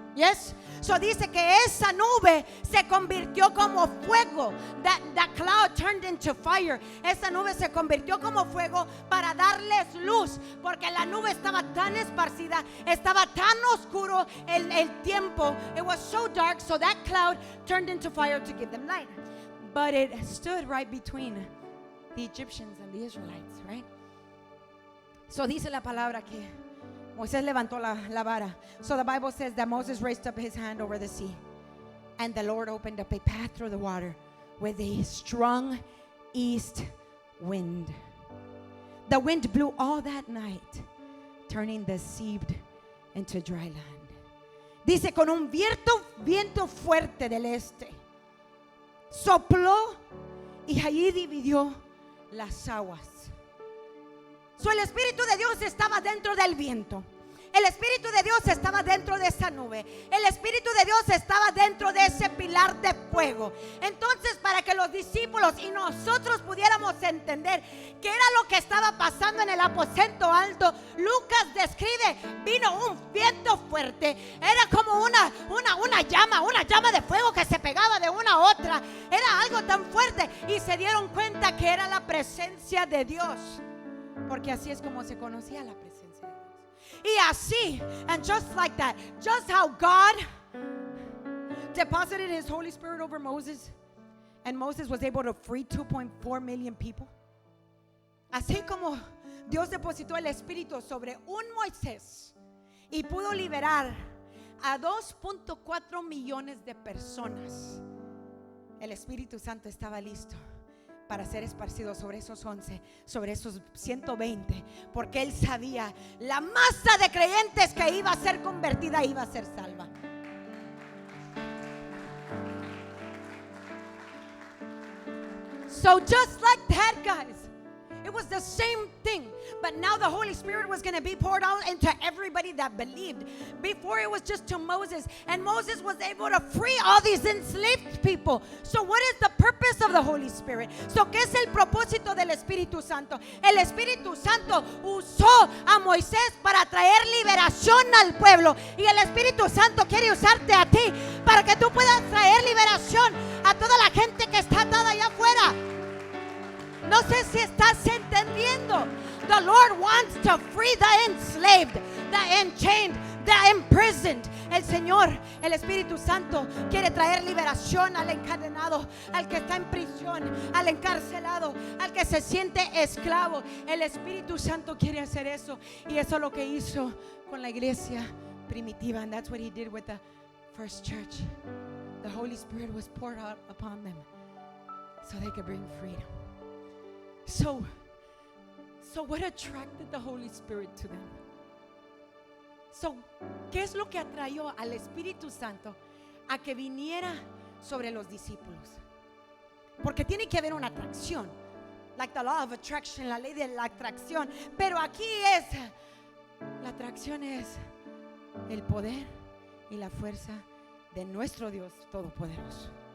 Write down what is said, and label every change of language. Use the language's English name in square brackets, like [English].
[English] Yes. [Spanish] So dice que esa nube se convirtió como fuego. [English] That cloud turned into fire. [Spanish] Esa nube se convirtió como fuego para darles luz, porque la nube estaba tan esparcida, estaba tan oscuro el tiempo. [English] It was so dark, so that cloud turned into fire to give them light. But it stood right between the Egyptians and the Israelites, right? [Spanish] So dice la palabra que Moisés levantó la vara. [English] So the Bible says that Moses raised up his hand over the sea, and the Lord opened up a path through the water with a strong east wind. The wind blew all that night, turning the sea into dry land. [Spanish] Dice, con un viento fuerte del este, sopló y allí dividió las aguas. So el Espíritu de Dios estaba dentro del viento. El Espíritu de Dios estaba dentro de esa nube. El Espíritu de Dios estaba dentro de ese pilar de fuego. Entonces, para que los discípulos y nosotros pudiéramos entender qué era lo que estaba pasando en el aposento alto, Lucas describe, vino un viento fuerte. Era como una llama de fuego que se pegaba de una a otra. Era algo tan fuerte y se dieron cuenta que era la presencia de Dios, porque así es como se conocía la presencia de Dios. Y así, [English] and just like that, just how God deposited his Holy Spirit over Moses, and Moses was able to free 2.4 million people. [Spanish] Así como Dios depositó el Espíritu sobre un Moisés y pudo liberar a 2.4 millones de personas, el Espíritu Santo estaba listo para ser esparcido sobre esos 11, sobre esos 120, porque él sabía la masa de creyentes que iba a ser convertida, iba a ser salva. [English] So just like that, guys, it was the same thing, but now the Holy Spirit was going to be poured out into everybody that believed. Before it was just to Moses, and Moses was able to free all these enslaved people. So what is the purpose of the Holy Spirit? [Spanish] So ¿qué es el propósito del Espíritu Santo? El Espíritu Santo usó a Moisés para traer liberación al pueblo, y el Espíritu Santo quiere usarte a ti para que tú puedas traer liberación a toda la gente que está atada allá afuera. No sé si estás entendiendo. [English] The Lord wants to free the enslaved, the enchained, the imprisoned. [Spanish] El Señor, el Espíritu Santo, quiere traer liberación al encadenado, al que está en prisión, al encarcelado, al que se siente esclavo. El Espíritu Santo quiere hacer eso, y eso es lo que hizo con la iglesia primitiva. [English] And that's what he did with the first church. The Holy Spirit was poured out upon them so they could bring freedom. So what attracted the Holy Spirit to them? [Spanish] So, ¿qué es lo que atrayó al Espíritu Santo a que viniera sobre los discípulos? Porque tiene que haber una atracción, [English] like the law of attraction, [Spanish] la ley de la atracción. Pero aquí la atracción es el poder y la fuerza de nuestro Dios Todopoderoso.